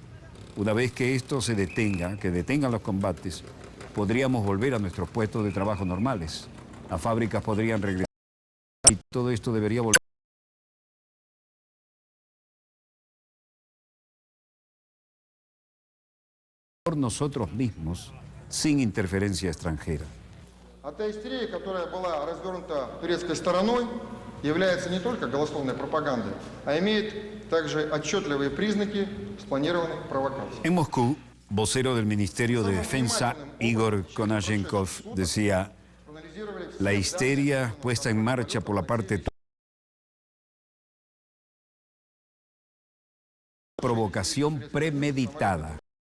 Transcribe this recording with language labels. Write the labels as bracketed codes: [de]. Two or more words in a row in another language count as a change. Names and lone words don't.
[es] Una vez que esto se detenga, que detengan los combates, podríamos volver a nuestros puestos de trabajo normales. Las fábricas podrían regresar y todo esto debería volver por nosotros mismos, sin interferencia extranjera. [ru] Эта истерия, которая была развернута турецкой стороной, является не только голословной пропагандой, а имеет также отчетливые признаки спланированной провокации. [es] En Moscú, vocero del Ministerio de Defensa, Igor Konashenkov, decía: la histeria puesta en marcha por la parte provocación premeditada.